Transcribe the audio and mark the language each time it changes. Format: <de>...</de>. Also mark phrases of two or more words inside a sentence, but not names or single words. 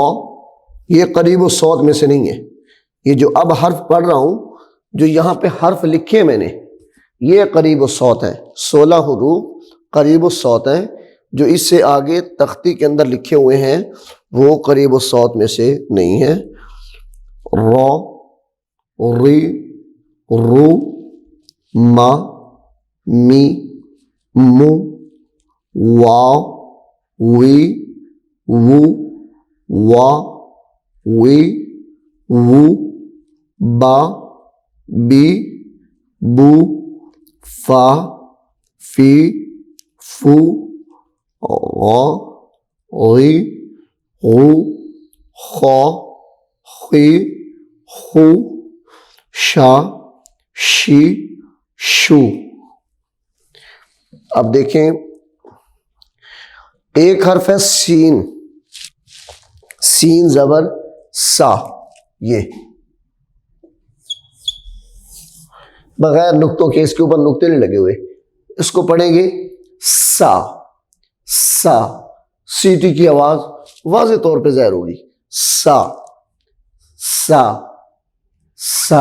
<ur>یہ قریب الصوت میں سے نہیں ہے، یہ جو اب حرف پڑھ رہا ہوں، جو یہاں پہ حرف لکھے میں نے، یہ قریب الصوت ہے۔ 16 حروف قریب الصوت ہیں، جو اس سے آگے تختی کے اندر لکھے ہوئے ہیں وہ قریب الصوت میں سے نہیں ہیں۔ را، ری، رو، ما، می، مو، وا، وی، وو، وا، وی، وو، با، بی، بو، فا، فی فو غا غی غو خا خی خو شا شی شو۔ اب دیکھیں ایک حرف ہے سین، سین زبر سا، یہ بغیر نقطوں کے، اس کے اوپر نقطے نہیں لگے ہوئے، اس کو پڑھیں گے سا سا، سیٹی کی آواز واضح طور پہ ظاہر ہوگی، سا سا سا۔</ur>